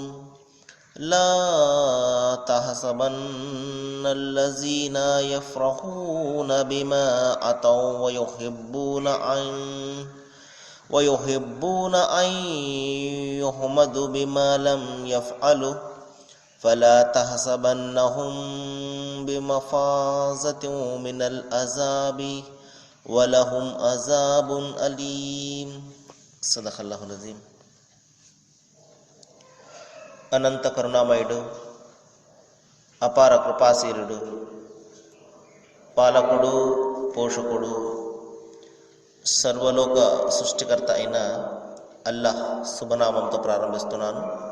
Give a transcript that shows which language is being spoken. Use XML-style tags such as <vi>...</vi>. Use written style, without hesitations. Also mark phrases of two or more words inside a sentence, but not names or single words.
<ar>لا تحسبن الذين يفرحون بما أتوا ويحبون أن يحمدوا بما لم يفعلوا فلا تحسبنهم بمفازة من العذاب ولهم عذاب أليم. صدق الله العظيم.</ar> <te>అనంత కరుణామయుడు, అపార కృపాశీలుడు, పాలకుడు, పోషకుడు, సర్వలోక సృష్టికర్త అయిన అల్లాహ్ శుభనామంతో ప్రారంభిస్తున్నాను.</te>